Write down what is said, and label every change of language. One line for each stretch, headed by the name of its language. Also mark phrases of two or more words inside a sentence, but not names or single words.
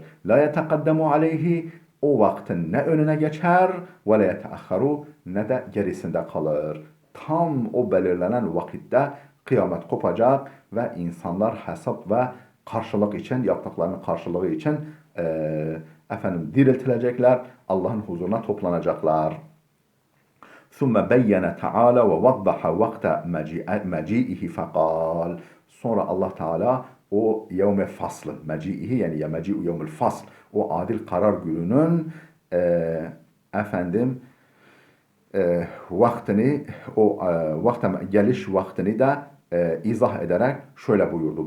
Arabic: لا يتقدم عليه
Turkish: o vaktin ne önüne geçer
Arabic: ولا يتأخر
Turkish: ne de gerisinde kalır. Tam o belirlenen vakitte kıyamet kopacak ve insanlar hesap ve karşılık için yaptıklarının karşılığı için diriltilecekler. Allah'ın huzuruna toplanacaklar.
Arabic: ثُمَّ بَيَّنَ تَعَالَى وَوَضَّحَ وَقْتَ مَجِيئِهِ فَقَالَ
Turkish: sonra Allah Teala o
Arabic: يوم الفصل مجيئه
Turkish: yani ya
Arabic: مجيء يوم الفصل
Turkish: o adil karar gününün efendim vaktini geliş vaktini de izah ederek şöyle buyurdu.